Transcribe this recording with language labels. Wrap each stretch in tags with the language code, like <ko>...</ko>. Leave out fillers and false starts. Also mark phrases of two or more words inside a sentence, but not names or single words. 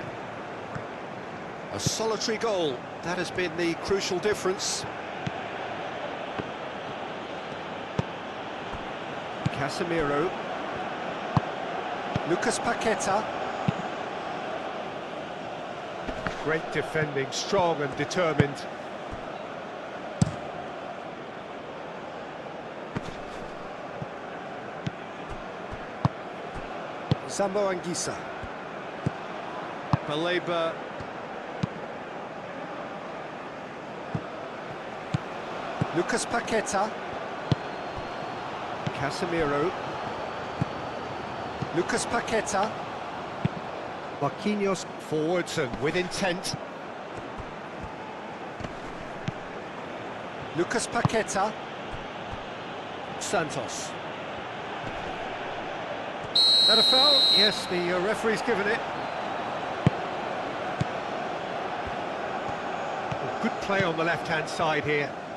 <en>A solitary goal, that has been the crucial difference. Casemiro. Lucas Paqueta. Great defending, strong and determined. Sambo Anguissa. Baleba. Lucas Paqueta. Casemiro. Lucas Paqueta. Marquinhos forwards and with intent. Lucas Paqueta. Santos. That a foul? Yes, the referee's given it. Good play on the left-hand side here.</en>